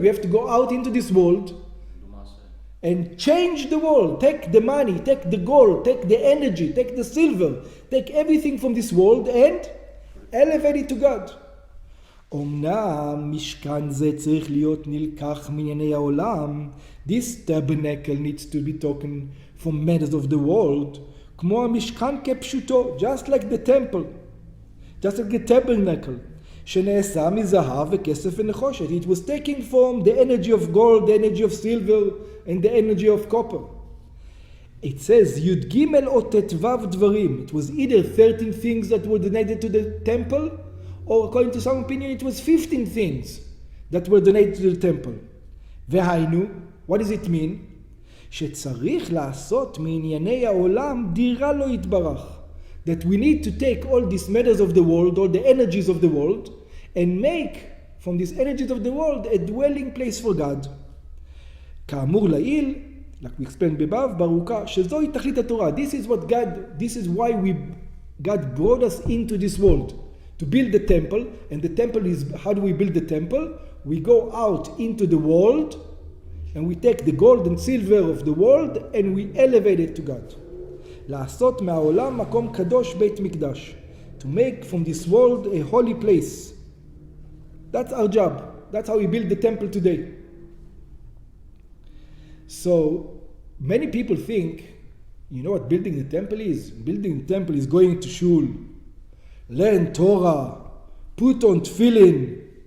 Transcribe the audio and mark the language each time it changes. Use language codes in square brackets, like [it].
[en] We have to go out into this world and change the world. Take the money, take the gold, take the energy, take the silver, take everything from this world and elevate it to God. [he] אומנם משכן זה צריך להיות נלקח מענייני העולם. [en] This tabernacle needs to be taken from matters of the world. [he] כמו המשכן כפשוטו, [en] just like the temple, just like the tabernacle. [he] שנעשה מזהב וכסף ונחושת. [en] It was taken from the energy of gold, the energy of silver, and the energy of copper. It says, [he] י' ג' או ט"ו דברים. [en] It was either 13 things that were donated to the temple, or according to some opinion, it was 15 things that were donated to the temple. [he] והיינו, [en] what does it mean? [he] שצריך לעשות מענייני העולם דירה לא יתברך. [en] That we need to take all these matters of the world, all the energies of the world, and make from these energies of the world a dwelling place for God. [he] כאמור לעיל, [en] like we explained above, [he] בארוכה, שזוהי תכלית התורה. [en] This is why God brought us into this world. To build the temple, and the temple is, how do we build the temple? We go out into the world, and we take the gold and silver of the world, and we elevate it to God. [he] לעשות מהעולם מקום קדוש בית מקדש. [en] To make from this world a holy place. That's our job. That's how we build the temple today. So, many people think, you know what building the temple is? Building the temple is going to shul, learn Torah, put on tefillin.